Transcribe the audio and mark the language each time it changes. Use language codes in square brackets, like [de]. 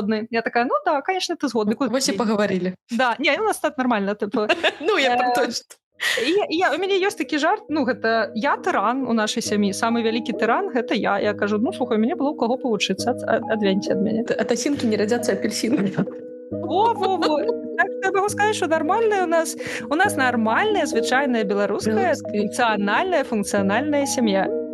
[ru] Я такая, ну да, конечно, ты згодны. Вось і поговорили. Да, не, у нас так нормально, типу. Ну, я про точно. [be] У мяне ёсць такі жарт, ну, гэта я тыран у нашай сям'і, самы вялікі тыран, гэта я. Я кажу, ну, слухай, мне было у каго павучыцца, адвеньце ад мяне. От асінкі не радзяцца апельсіны. Во. [ru] Так, я могу сказать, что нормальная у нас нормальная, [be] звычайная беларуская, [ru] функциональная семья.